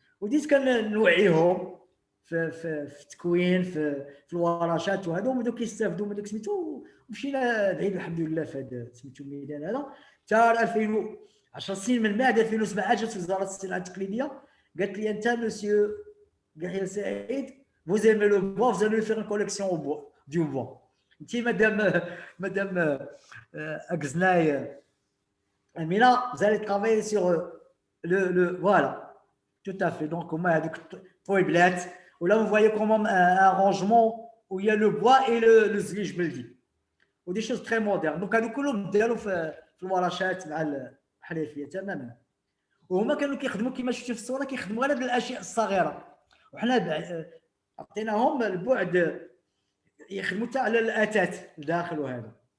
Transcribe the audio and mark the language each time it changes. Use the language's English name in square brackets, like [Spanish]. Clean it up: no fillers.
[Arabic] وديت كنوعيهم في التكوين في الورشات وهذا، هما كيستافدوا من داك سميتو. ومشينا بعيد الحمد لله في هذا سميتو الميدان هذا حتى 2010 سنين من بعد 2007 جات وزاره الصناعه التقليديه قالت لي انت مسيو Yahya Saïd, [French] vous aimez le bois, vous allez faire une collection au bois, du bois. Madame Agznaï Amina, vous allez travailler sur voilà, tout à fait. Donc, on a des toilettes. Où là, vous voyez comment un rangement où il y a le bois et le zlige, je me le dis. Ou des choses très modernes. Donc, à nous, nous [Arabic] ديالو في الورشات مع الحرفيه تماما. وهما كانوا كيخدموا كما شفتوا في الصوره، كيخدموا غير هاد الاشياء الصغيره. وحنا عطيناهم البعد يخدموا حتى على الاثاث الداخل وهذا.